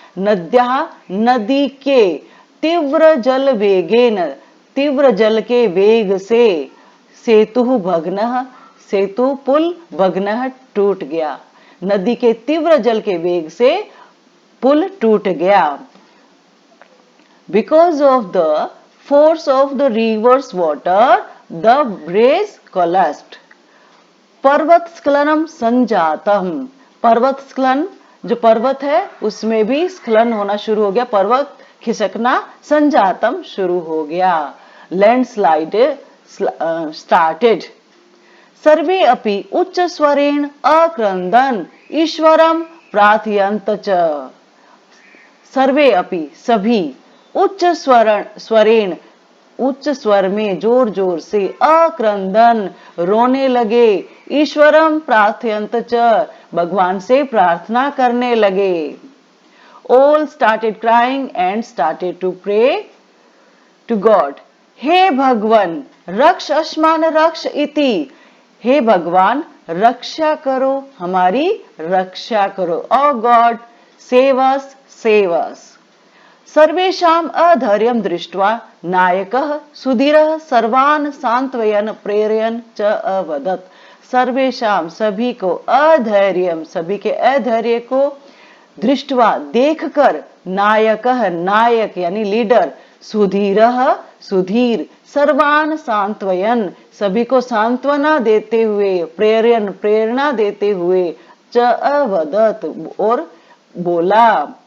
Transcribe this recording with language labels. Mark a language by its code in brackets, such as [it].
[sa] नद्याः [hi] नदी के, [sa] तीव्र जल वेगेन, [hi] तीव्र जल के वेग से, [sa] सेतुः भग्नः [hi] सेतु पुल, [sa] भग्नः [hi] टूट गया। नदी के तीव्र जल के वेग से पुल टूट गया। Because of the force of the river's water, the bridge collapsed. [sa] पर्वत स्खलनम संजातम। पर्वत स्खलन, [hi] जो पर्वत है उसमें भी स्खलन होना शुरू हो गया, पर्वत खिसकना, संजातम शुरू हो गया। [en] Landslide started. [sa] सर्वे अपि उच्च स्वरेण अक्रंदन ईश्वरम प्रार्थयन्त च। सर्वे अपि [hi] सभी, [sa] उच्च स्वरेण, [hi] उच्च स्वर में जोर जोर से, [sa] अक्रंदन [hi] रोने लगे, [sa] ईश्वरम प्रार्थयन्त च [hi] भगवान से प्रार्थना करने लगे। [en] All started crying and started to pray to God. [sa] हे भगवान रक्ष अस्मान रक्ष इति। [hi] हे भगवान रक्षा करो, हमारी रक्षा करो। [en] Oh god save us, save us. [sa] सर्वेषाम अधैर्यं दृष्ट्वा नायकः सुधीरः सर्वान् सांत्वयन् प्रेरयन् च अवदत्। सर्वेषाम [hi] सभी को, [sa] अधैर्यम [hi] सभी के अधैर्य को, [sa] दृष्टवा [hi] देखकर, [sa] नायकः [hi] नायक यानी लीडर, सुधीरः सुधीर, [sa] सर्वान सांत्वयन, [hi] सभी को सांत्वना देते हुए, प्रेरणा देते हुए, [sa] च अवदत, [hi] और बोला।